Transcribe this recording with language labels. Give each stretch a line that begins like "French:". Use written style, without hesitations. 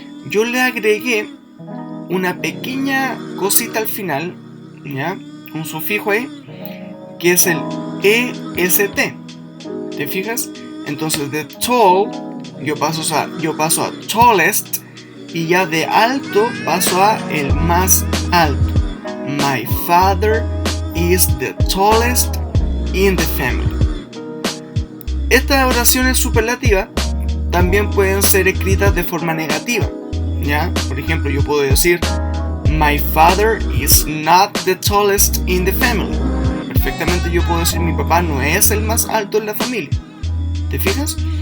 Spanish: Yo le agregué una pequeña cosita al final, ¿ya? Un sufijo ahí, que es el EST. ¿Te fijas? Entonces de tall yo paso a tallest, y ya de alto paso a el más alto.
English: My father is the tallest in the family.
Spanish: Estas oraciones superlativas también pueden ser escritas de forma negativa, ¿ya? Por ejemplo, yo puedo decir
English: My father is not the tallest in the family.
Spanish: Perfectamente yo puedo decir mi papá no es el más alto en la familia. ¿Te fijas?